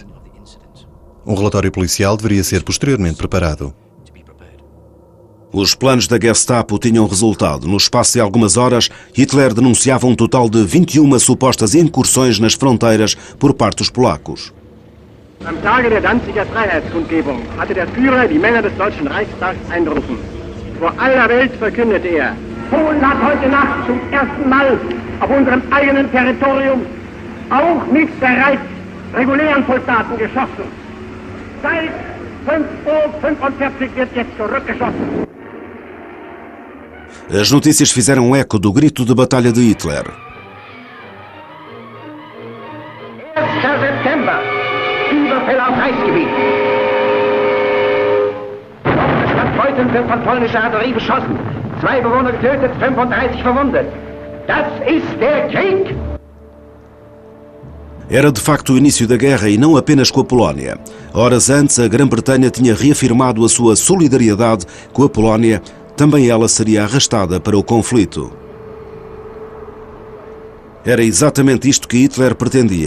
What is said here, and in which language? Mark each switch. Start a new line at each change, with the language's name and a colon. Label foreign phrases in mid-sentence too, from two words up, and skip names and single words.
Portuguese: Um relatório policial deveria ser posteriormente preparado. Os planos da Gestapo tinham resultado. No espaço de algumas horas, Hitler denunciava um total de 21 supostas incursões nas fronteiras por parte dos polacos.
German: Am Tage der Danziger Freiheitskundgebung hatte der Führer die Männer des Deutschen Reichstags einberufen. Vor aller Welt verkündete er: Polen hat heute Nacht zum ersten Mal auf unserem eigenen Territorium auch mit bereits regulären Soldaten geschossen. Seit 5:45 Uhr wird jetzt zurückgeschossen. As notícias fizeram eco do grito de batalha de Hitler. 1. September, Überfälle auf Reichsgebiet. Offene Stadtbeuten sind von polnischer Artillerie beschossen. 2 Bewohner getötet, 35 verwundet. Das ist der Krieg!
Portuguese: Era de facto o início da guerra e não apenas com a Polónia. Horas antes, a Grã-Bretanha tinha reafirmado a sua solidariedade com a Polónia. Também ela seria arrastada para o conflito. Era exatamente isto que Hitler pretendia.